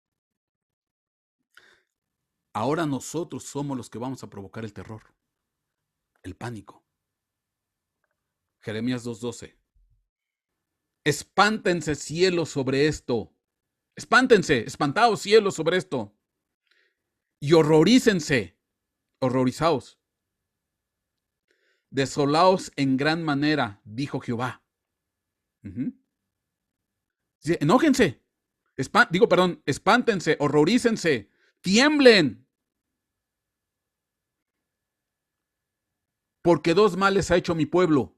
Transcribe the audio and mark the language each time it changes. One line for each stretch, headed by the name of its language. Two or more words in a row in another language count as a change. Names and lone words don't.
Spanish: Ahora nosotros somos los que vamos a provocar el terror, el pánico. Jeremías 2:12. Espántense cielos sobre esto. Espántense, espantaos cielos sobre esto. Y horrorícense, horrorizaos Desolaos en gran manera, dijo Jehová. Dice, enójense, espántense, horrorícense, tiemblen. Porque dos males ha hecho mi pueblo.